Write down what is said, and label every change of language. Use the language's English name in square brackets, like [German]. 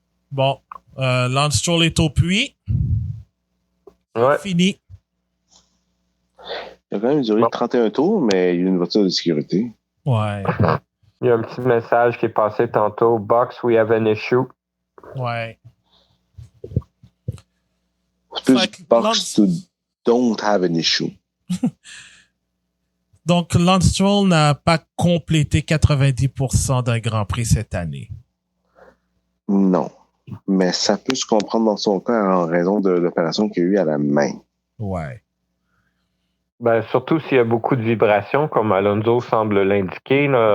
[French] Bon, Lance Stroll est au puits. Ouais. Fini. Il a quand même duré 31 tours, mais il y a une voiture de sécurité. Ouais. Il y a un petit message qui est passé tantôt. [English] Box, we have an issue. [French] Ouais. C'est plus [English] box to don't have an issue. [French] Donc, Lance Stroll n'a pas complété 90% d'un Grand Prix cette année. Non. Mais ça peut se comprendre dans son cas en raison de l'opération qu'il y a eu à la main. Ouais. Ben, surtout s'il y a beaucoup de vibrations, comme Alonso semble l'indiquer.